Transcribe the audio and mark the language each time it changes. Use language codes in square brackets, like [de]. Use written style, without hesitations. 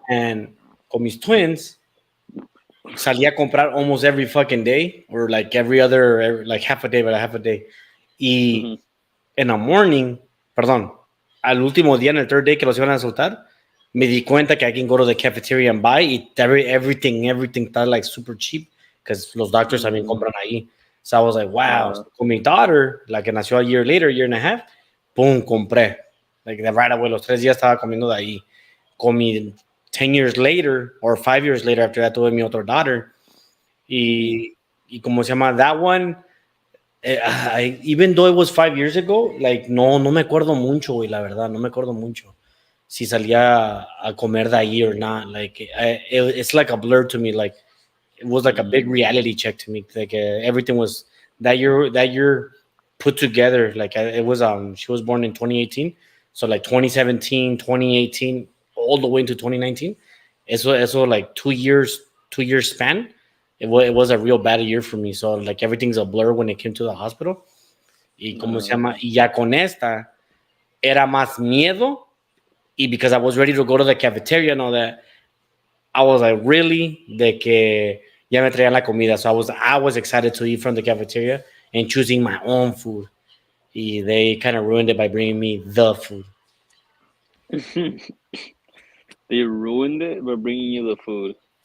[en] And [es] con mis twins salía a comprar [en] almost every fucking day or like like half a day, but half a day. [es] Y en the morning, perdón, al último día, en el third day que los iban a soltar, me di cuenta que [en] I can go to the cafeteria and buy [es] y everything está [en] like super cheap because [es] los doctors también compran ahí. [en] So I was like, wow. So con mi daughter, [es] la que nació [en] a year and a half, boom, compré. Like the right away, [es] los 3 días estaba comiendo de ahí. [en] Con mi 10 years later or 5 years later after that, [es] tuve mi [en] other daughter. [es] Y como se llama, [en] that one, even though it was 5 years ago, like [es] no me acuerdo mucho, güey, la verdad, no me acuerdo mucho. Si salía a comer de ahí or not. [en] Like it's like a blur to me. Like it was like a big reality check to me. Like everything was that year put together. Like it was she was born in 2018, so like 2017, 2018, all the way into 2019. Eso like 2 years span. It was a real bad year for me. So like everything's a blur when it came to the hospital. [es] Y como se llama, y ya con esta era más miedo. [en] Y because I was ready to go to the cafeteria and all that, I was like, really? [es] De que ya me traían la comida. [en] So I was excited to eat from the cafeteria and choosing my own food. Y they kind of ruined it by bringing me the food. They ruined it by bringing you the food.